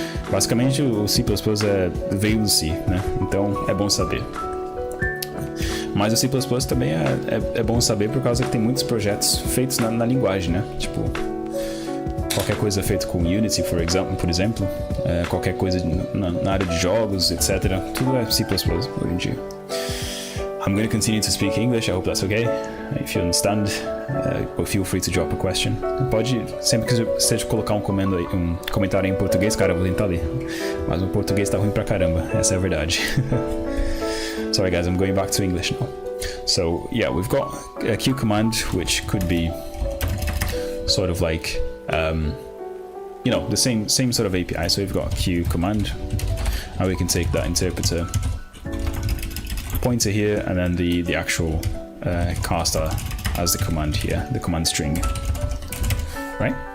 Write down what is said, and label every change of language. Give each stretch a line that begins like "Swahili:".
Portuguese: Basicamente, o C++ veio do C, né? Então é bom saber. Mas o C++ também é bom saber por causa que tem muitos projetos feitos na linguagem, né? Tipo, qualquer coisa feita com Unity, por exemplo, qualquer coisa na área de jogos, etc. Tudo é C++ hoje em dia.
English: I'm going to continue to speak English. I hope that's okay. If you understand, feel free to drop a question.
Portuguese: Pode, sempre que você colocar um comentário em português, cara, eu vou tentar ler. Mas o português tá ruim pra caramba, essa é a verdade.
English: Sorry guys, I'm going back to English now. So yeah, we've got a Q command, which could be sort of like, the same sort of API. So we've got a Q command, and we can take that interpreter pointer here, and then the actual char star as the command here, the command string, right?